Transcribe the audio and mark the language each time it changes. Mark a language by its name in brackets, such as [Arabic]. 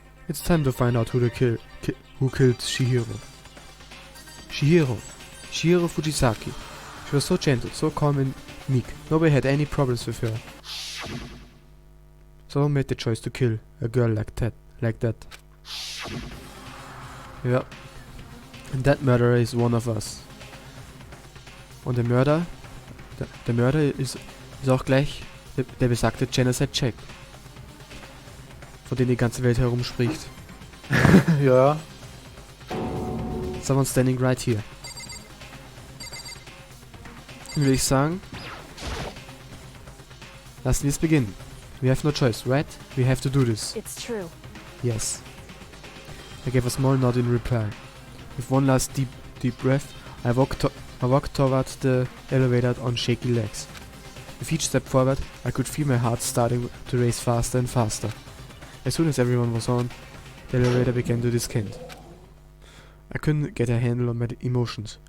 [English] It's time to find out who killed Chihiro. Chihiro Fujisaki. She was so gentle, so calm and meek. Nobody had any problems with her. So who made the choice to kill a girl like that? Yeah. And that murderer is one of us. [German] Und der Mörder ist auch gleich der besagte Genocide Jack, von dem die ganze Welt herumspricht. Ja. [English] Someone standing right here. [German] Würde ich sagen, lassen wir es beginnen. [English] We have no choice, right? We have to do this. It's true. Yes. I gave a small nod in reply. With one last deep breath, I walked toward the elevator on shaky legs. With each step forward, I could feel my heart starting to race faster and faster. As soon as everyone was on, the elevator began to descend. I couldn't get a handle on my emotions.